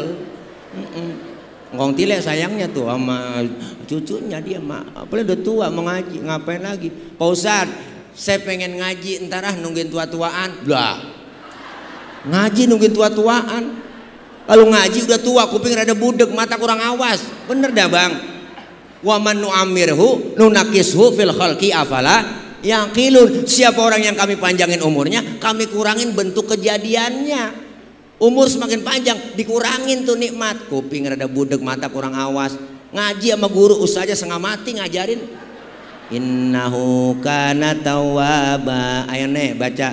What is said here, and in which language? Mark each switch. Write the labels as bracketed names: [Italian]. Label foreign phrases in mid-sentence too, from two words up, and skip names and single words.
[Indonesian] Ngkong Tile sayangnya tuh sama cucunya dia apalagi udah tua mau ngaji, ngapain lagi? Pak Ustadz, saya pengen ngaji entar nungguin tua-tuaan. Lah. Ngaji nungguin tua-tuaan. Kalau ngaji udah tua, kuping rada budek, mata kurang awas. Bener dah bang. [Arabic] ومن نعمره ننكسه في الخلق أفلا يعقلون. [Indonesian] Siapa orang yang kami panjangin umurnya, kami kurangin bentuk kejadiannya. Umur semakin panjang, dikurangin tuh nikmat. Kuping rada budek, mata kurang awas. Ngaji sama guru usah aja setengah mati ngajarin. [Arabic] إنه كان توابا. [Indonesian] Ayo nih baca.